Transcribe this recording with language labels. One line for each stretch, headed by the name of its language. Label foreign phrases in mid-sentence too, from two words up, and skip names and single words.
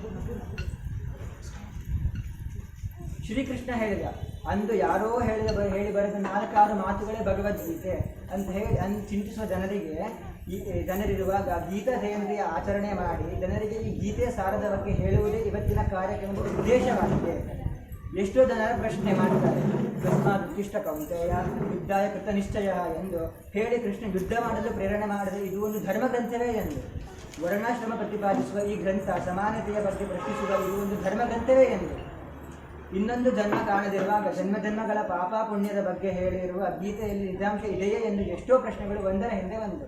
Kannada: ಶ್ರೀಕೃಷ್ಣ ಹೇಳಿದ, ಅಂದು ಯಾರೋ ಹೇಳಿ ಬರೆದ 4-6 ಮಾತುಗಳೇ ಭಗವದ್ಗೀತೆ ಅಂತ ಹೇಳಿ ಚಿಂತಿಸುವ ಜನರಿರುವಾಗ ಗೀತಾ ಜಯಂತಿಯ ಆಚರಣೆ ಮಾಡಿ ಜನರಿಗೆ ಈ ಗೀತೆಯ ಸಾರದ ಬಗ್ಗೆ ಹೇಳುವುದೇ ಇವತ್ತಿನ ಕಾರ್ಯಕ್ರಮದ ಉದ್ದೇಶವಾಗಿದೆ. ಎಷ್ಟೋ ಜನರ ಪ್ರಶ್ನೆ ಮಾಡ್ತಾರೆ,
Sanskrit: ತಸ್ಮಾತ್ ಉತ್ತಿಷ್ಠ ಕೌಂತೆಯ ಯುದ್ಧಾಯ ಕೃತ ನಿಶ್ಚಯ
Kannada: ಎಂದು ಹೇಳಿ ಕೃಷ್ಣ ಯುದ್ಧ ಮಾಡಲು ಪ್ರೇರಣೆ ಮಾಡಿದರೆ ಇದು ಒಂದು ಧರ್ಮ ಗ್ರಂಥವೇ ಎಂದು. ವರ್ಣಾಶ್ರಮ ಪ್ರತಿಪಾದಿಸುವ ಈ ಗ್ರಂಥ ಸಮಾನತೆಯ ಬಗ್ಗೆ ಪ್ರಶ್ನಿಸುವ ಇದು ಒಂದು ಧರ್ಮ ಗ್ರಂಥವೇ ಎಂದು. ಇನ್ನೊಂದು ಜನ್ಮ ಕಾಣದಿರುವಾಗ ಜನ್ಮಗಳ ಪಾಪ ಪುಣ್ಯದ ಬಗ್ಗೆ ಹೇಳಿರುವ ಗೀತೆಯಲ್ಲಿ ನಿಜಾಂಶ ಇದೆಯೇ ಎಂದು ಎಷ್ಟೋ ಪ್ರಶ್ನೆಗಳು ಒಂದರ ಹಿಂದೆ ಒಂದು.